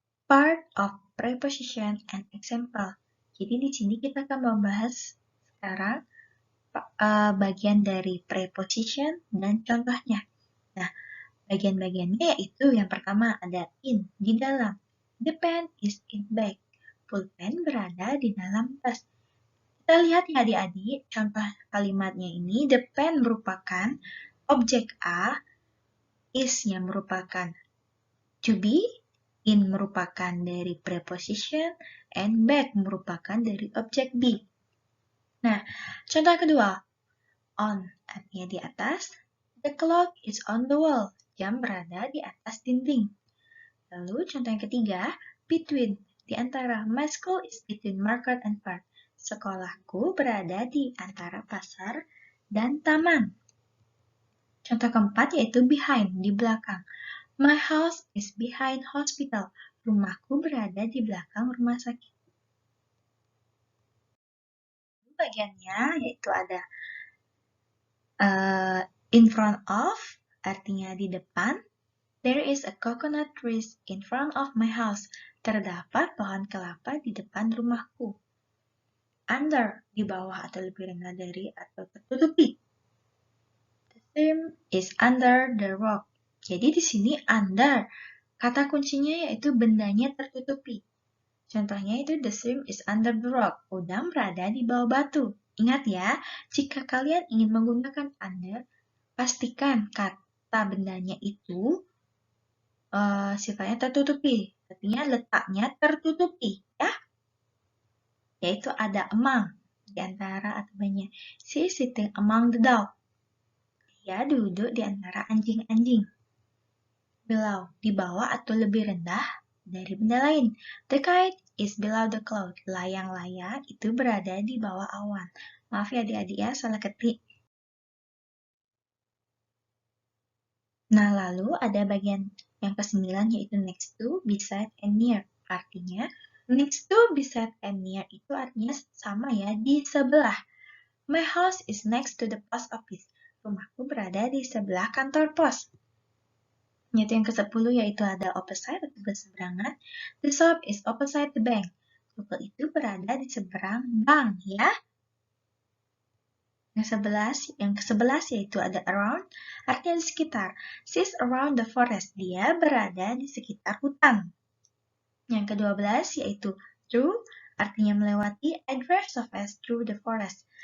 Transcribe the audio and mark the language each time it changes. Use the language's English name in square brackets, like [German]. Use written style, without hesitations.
[English] Part of preposition and example. [Indonesian] Jadi di sini kita akan membahas sekarang bagian dari preposition dan contohnya. Nah, bagian-bagiannya yaitu yang pertama ada in, di dalam. [English] The pen is in bag. [Indonesian] Pulpen berada di dalam tas. Kita lihat ya adik-adik, contoh kalimatnya ini, the pen merupakan objek A, is-nya merupakan to be, In merupakan dari preposition, and back merupakan dari objek be. Nah, contoh kedua. On artinya di atas. [English] The clock is on the wall. [Indonesian] Jam berada di atas dinding. Lalu contoh yang ketiga. Between. Di antara. [English] My school is between market and park. [Indonesian] Sekolahku berada di antara pasar dan taman. Contoh keempat yaitu behind, di belakang. [English] My house is behind hospital. [Indonesian] Rumahku berada di belakang rumah sakit. Bagiannya yaitu ada in front of, artinya di depan. [English] There is a coconut tree in front of my house. [Indonesian] Terdapat pohon kelapa di depan rumahku. Under, di bawah atau lebih rendah dari atau tertutupi. [English] The theme is under the rock. [Indonesian] Jadi di sini under, kata kuncinya yaitu bendanya tertutupi. Contohnya itu [English] the stream is under the rock. [Indonesian] Udang berada di bawah batu. Ingat ya, jika kalian ingin menggunakan under, pastikan kata bendanya itu sifatnya tertutupi. Artinya letaknya tertutupi, ya. Yaitu ada among, di antara atau banyak. [English] She is sitting among the dog. [Indonesian] Dia duduk di antara anjing-anjing. Below, di bawah atau lebih rendah dari benda lain. [English] The kite is below the cloud. [Indonesian] Layang-layang itu berada di bawah awan. Maaf ya adik-adik ya, salah ketik. Nah, lalu ada bagian yang ke-9 yaitu next to, beside, and near. Artinya, next to, beside, and near itu artinya sama ya, di sebelah. [English] My house is next to the post office. [Indonesian] Rumahku berada di sebelah kantor pos. Yaitu yang ke-10 yaitu ada opposite atau berseberangan. [English] The shop is opposite the bank. [Indonesian] Toko itu berada di seberang bank, ya. Yang ke-11 yaitu ada around, artinya di sekitar. [English] She's around the forest. [Indonesian] Dia berada di sekitar hutan. Yang ke-12 yaitu through, artinya melewati. [English] I drive so fast through the forest.